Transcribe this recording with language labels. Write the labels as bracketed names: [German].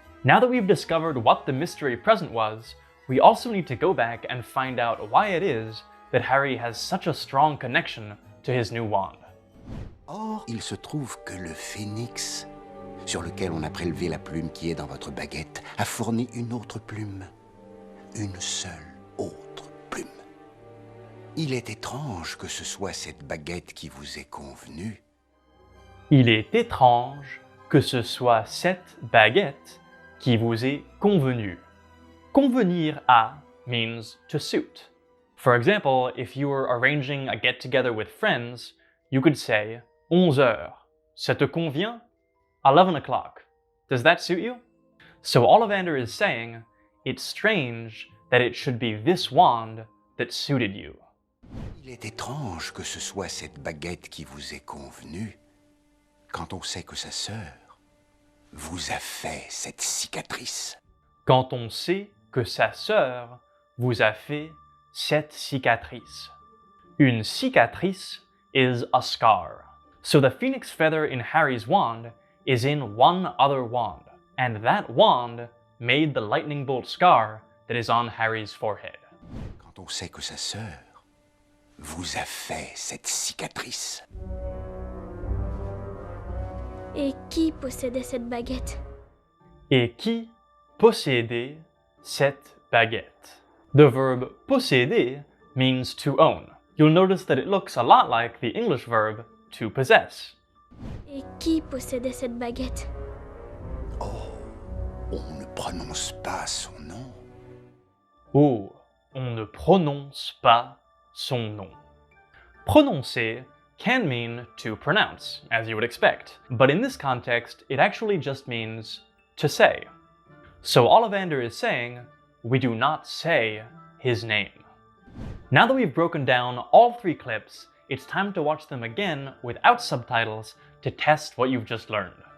[English] Now that we've discovered what the mystery present was, we also need to go back and find out why it is that Harry has such a strong connection to his new wand. [French] Or, il se trouve que le phénix, sur lequel on a prélevé la plume qui est dans votre baguette, a fourni une autre plume. Une seule autre plume. Il est étrange que ce soit cette baguette qui vous est convenue. Il est étrange que ce soit cette baguette qui vous est convenue. [English] Convenir à means to suit. For example, if you were arranging a get-together with friends, you could say [French] 11 heures. Ça te convient? [English] 11 o'clock. Does that suit you? So Ollivander is saying, it's strange that it should be this wand that suited you. [French] Il est étrange que ce soit cette baguette qui vous est convenue, quand on sait que sa sœur vous a fait cette cicatrice. Quand on sait que sa sœur vous a fait cette cicatrice. [English] Une cicatrice is a scar. So the phoenix feather in Harry's wand is in one other wand, and that wand made the lightning bolt scar that is on Harry's forehead. [French] Quand on sait que sa sœur vous a fait cette cicatrice. Et qui possédait cette baguette? Et qui possédait cette baguette? [English] The verb posséder means to own. You'll notice that it looks a lot like the English verb to possess. [French] Et qui possédait cette baguette? Oh, on ne prononce pas son nom. Oh, on ne prononce pas son nom. [English] Prononcer can mean to pronounce, as you would expect, but in this context, it actually just means to say. So Ollivander is saying, we do not say his name. Now that we've broken down all three clips, it's time to watch them again without subtitles to test what you've just learned.